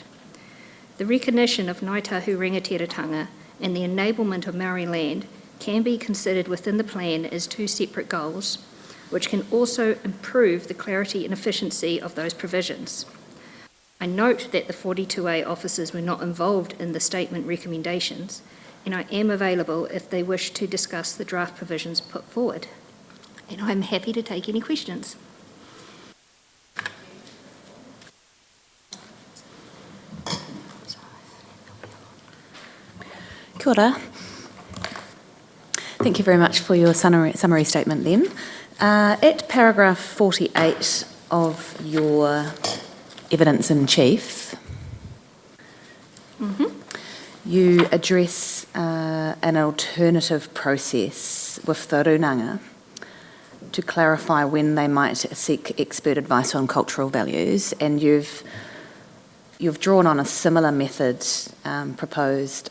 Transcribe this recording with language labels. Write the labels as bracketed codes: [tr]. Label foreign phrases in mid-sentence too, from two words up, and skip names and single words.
[en] The recognition of Ngāi Tahu rangatiratanga and the enablement of Maori land can be considered within the plan as two separate goals, which can also improve the clarity and efficiency of those provisions. I note that the 42A officers were not involved in the statement recommendations, and I am available if they wish to discuss the draft provisions put forward. And I'm happy to take any questions. [mi] Kia ora. [en] Thank you very much for your summary statement then. At paragraph 48 of your evidence in chief, you address an alternative process with the runanga to clarify when they might seek expert advice on cultural values, and you've drawn on a similar method proposed.